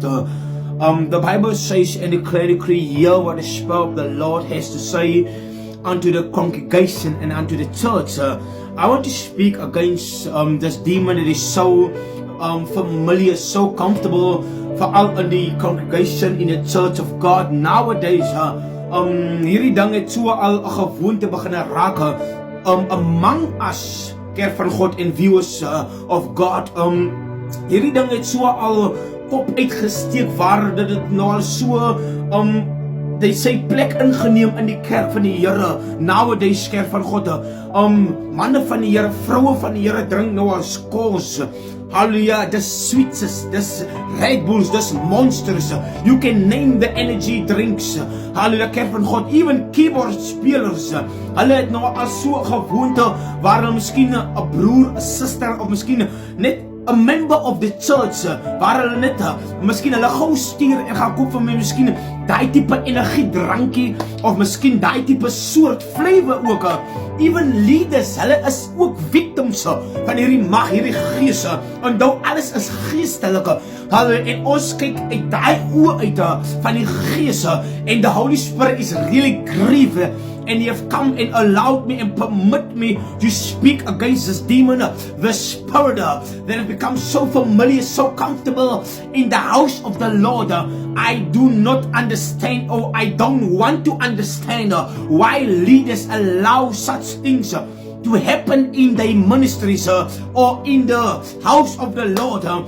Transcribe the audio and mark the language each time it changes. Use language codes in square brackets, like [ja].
[en] The Bible says and declare, hear what the Spirit of the Lord has to say unto the congregation and unto the church. I want to speak against this demon that is so familiar, so comfortable for all in the congregation in the Church of God nowadays. [af] Hierdie ding het so al 'n gewoonte begin raak among us. Kerk van God en viewers of God. Hierdie ding het so al kop uitgesteek waar dit nou al so they say plek ingeneem in die kerk van die Here. Nowadays kerk van God. Manne van die Here, vroue van die Here drink nou al skors. Hallelujah, dis sweets, dis Red Bulls, dis monsters. [en] You can name the energy drinks. [af] Hallelujah, kerk van God. Even keyboard spelers. Hulle het nou al so gewoonte waar hulle miskien 'n broer, 'n suster of miskien net 'n member of the church waar hulle net miskien hulle gou stuur en gaan koop vir my miskien daai tipe energiedrankie of miskien daai tipe soort flavor ook. Even leaders, hulle is ook victims van hierdie mag, hierdie gees. Onthou, alles is geestelike. En ons kyk uit daai oë uit van die gees en the Holy Spirit is really grieved. [en] And he have come and allowed me and permit me to speak against this demon, the spirit that has become so familiar, so comfortable in the house of the Lord. I do not understand, or I don't want to understand why leaders allow such things to happen in their ministries or in the house of the Lord.